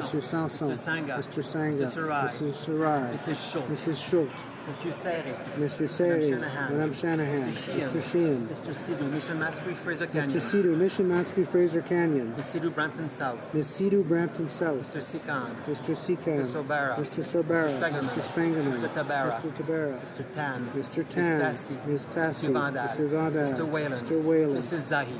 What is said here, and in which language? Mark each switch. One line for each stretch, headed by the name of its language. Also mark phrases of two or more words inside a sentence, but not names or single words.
English: Monsieur Sanson. Mr. Sanga. Mr. Sanga. Mr. Sarai. Mrs. Sarai. Mrs. Schultz. Mrs. Schultz. Monsieur Serre. Mr. Seri. Shanahan. Madame Shanahan. Mr. Sheehan. Mr. Sidhu, Mission Masquerade, Fraser Canyon. Mr. Sidhu, Mission Mansfield, Fraser Canyon. Ms. Sidhu, Brampton South. Ms. Sidhu, Brampton South. Mr. Sikan. Mr. Sikan. Mr. Sobara. Mr. Sobara. Mr. Spangerman. Mr. Spangerman. Mr. Tabara. Mr. Tabara. Mr. Tan. Mr. Tan. Ms. Tassi. Ms. Tassi. Mr. Vandal. Mr. Vandal. Mr. Whalen. Mr. Whalen. Mrs. Zahid.